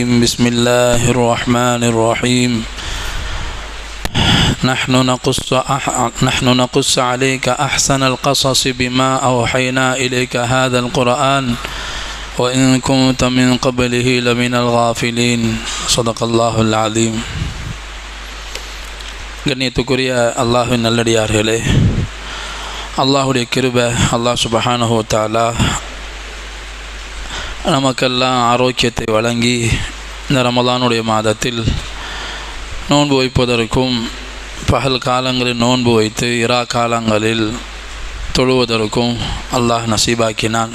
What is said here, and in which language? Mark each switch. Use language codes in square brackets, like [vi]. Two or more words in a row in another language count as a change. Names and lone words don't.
[ar] بسم الله الرحمن الرحيم. نحن نقص عليك أحسن القصص بما أوحينا إليك هذا القرآن وإن كنت من قبله لمن الغافلين. صدق الله العظيم. [ta] கண்ணியத்துக்குரிய அல்லாஹ்வின் நல்லடியார்களே, அல்லாஹுடைய கிருபை, [ar] الله سبحانه وتعالى [ta] நமக்கெல்லாம் ஆரோக்கியத்தை வழங்கி இந்த ரமலானுடைய மாதத்தில் நோன்பு வைப்பதற்கும், பகல் காலங்களில் நோன்பு வைத்து இரா காலங்களில் தொழுவதற்கும் அல்லாஹ் நசீபாக்கினான்.